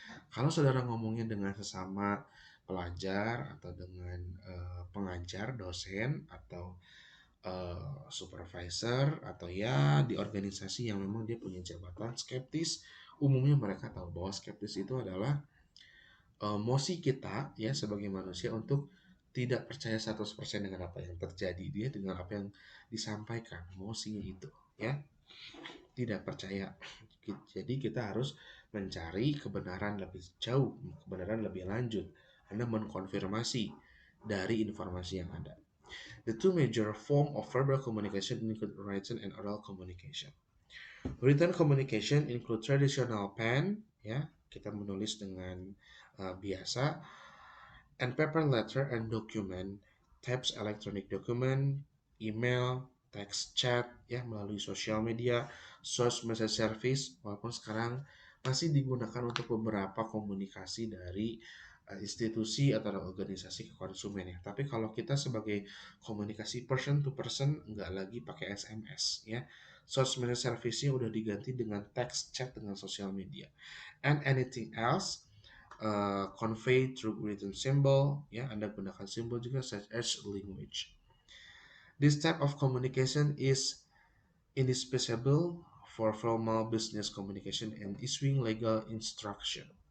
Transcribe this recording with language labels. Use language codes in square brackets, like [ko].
[id] Kalau saudara ngomongnya dengan sesama pelajar atau dengan pengajar, dosen, atau supervisor, atau ya di organisasi yang memang dia punya jabatan skeptis, umumnya mereka tahu bahwa skeptis itu adalah emosi kita ya sebagai manusia untuk tidak percaya 100% dengan apa yang terjadi, dia dengan apa yang disampaikan, emosinya itu ya, tidak percaya. Jadi kita harus mencari kebenaran lebih jauh, kebenaran lebih lanjut. Anda mengkonfirmasi dari informasi yang ada. [en] The two major form of verbal communication include written and oral communication. Written communication include traditional pen, [id] ya, kita menulis dengan biasa, [en] and paper letter and document, types electronic document, email, text chat, [id] ya, melalui sosial media, [en] social message service, [id] walaupun sekarang masih digunakan untuk beberapa komunikasi dari institusi atau organisasi ke konsumen ya. Tapi kalau kita sebagai komunikasi [en] person to person, [id] nggak lagi pakai SMS ya. Social media service-nya udah diganti dengan text chat dengan sosial media. [en] And anything else convey through written symbol ya, [id] Anda gunakan simbol juga [en] such as language. This type of communication is indispensable for formal business communication and issuing legal instruction.